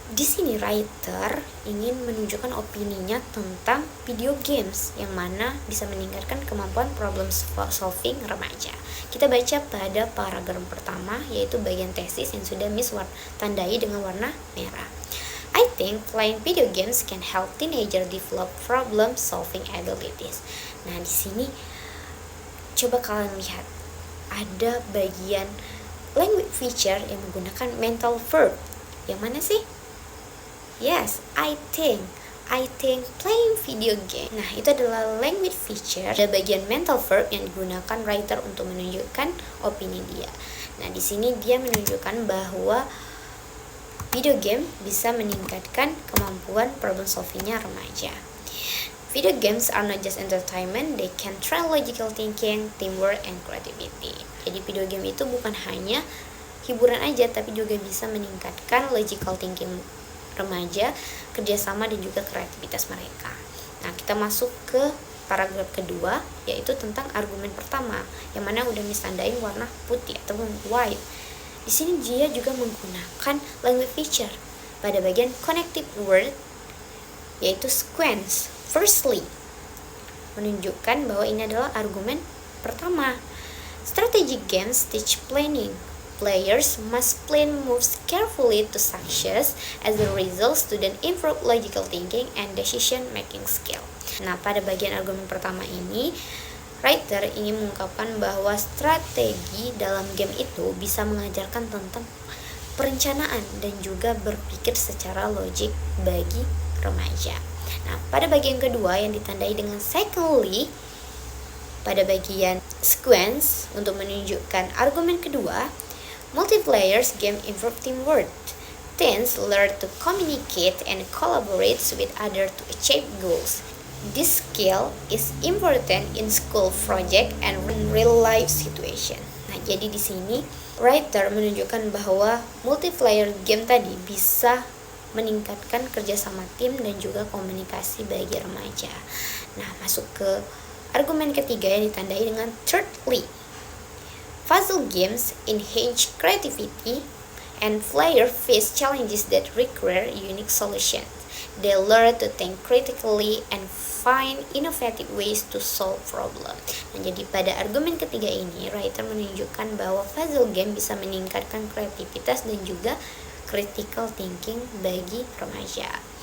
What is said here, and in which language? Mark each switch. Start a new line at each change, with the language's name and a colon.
Indonesian: Di sini writer ingin menunjukkan opininya tentang video games yang mana bisa meningkatkan kemampuan problem solving remaja. Kita baca pada paragraf pertama yaitu bagian tesis yang sudah Miss tandai dengan warna merah.
English: I think playing video games can help teenager develop problem solving abilities.
Indonesian: Nah, di sini coba kalian lihat ada bagian language feature yang menggunakan mental verb. Yang mana sih?
English: Yes, I think playing video game.
Indonesian: Nah, itu adalah language feature. Ada bagian mental verb yang digunakan writer untuk menunjukkan opini dia. Nah, di sini dia menunjukkan bahwa video game bisa meningkatkan kemampuan problem solvingnya remaja.
English: Video games are not just entertainment, they can train logical thinking, teamwork, and creativity.
Indonesian: Jadi video game itu bukan hanya hiburan aja, tapi juga bisa meningkatkan logical thinking remaja, kerjasama, dan juga kreativitas mereka. Nah, kita masuk ke paragraf kedua, yaitu tentang argumen pertama, yang mana udah misandain warna putih atau white. Di sini dia juga menggunakan language feature pada bagian connective word, yaitu sequence. Firstly, menunjukkan bahwa ini adalah argumen pertama.
English: Strategic games teach planning. Players must plan moves carefully to success. As a result, student improve logical thinking and decision making skill.
Indonesian: Nah, pada bagian argumen pertama ini, writer ingin mengungkapkan bahwa strategi dalam game itu bisa mengajarkan tentang perencanaan dan juga berpikir secara logik bagi remaja. Nah, pada bagian kedua yang ditandai dengan secondly, pada bagian sequence untuk menunjukkan argumen kedua,
English: Multiplayer game improve teamwork. Teens learn to communicate and collaborate with others to achieve goals. This skill is important in school project and in real life situation.
Indonesian: Nah, jadi di sini writer menunjukkan bahwa multiplayer game tadi bisa meningkatkan kerjasama tim dan juga komunikasi bagi remaja. Nah, masuk ke argumen ketiga yang ditandai dengan thirdly.
English: Puzzle games enhance creativity and players face challenges that require unique solutions. They learn to think critically and find innovative ways to solve problem.
Indonesian: Nah, jadi pada argumen ketiga ini, writer menunjukkan bahwa puzzle game bisa meningkatkan kreativitas dan juga critical thinking bagi remaja.